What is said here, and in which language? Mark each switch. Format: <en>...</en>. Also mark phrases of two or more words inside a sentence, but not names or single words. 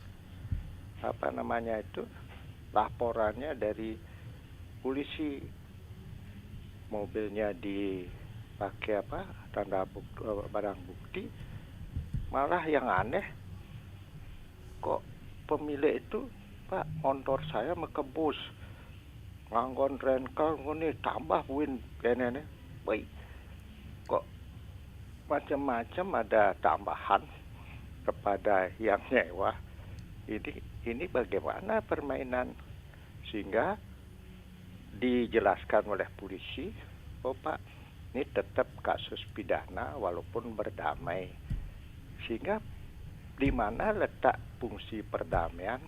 <id>laporannya dari polisi, mobilnya dipakai barang bukti, malah yang aneh kok pemilik itu, Pak, motor saya</id> <ban>mekebus nganggon rental ngene tambah buin kene</ban> <id>baik kok macam-macam ada tambahan kepada yang nyewa. Ini bagaimana permainan, sehingga dijelaskan oleh polisi, oh Pak, ini tetap kasus pidana walaupun berdamai, sehingga di mana letak fungsi perdamaian?</id>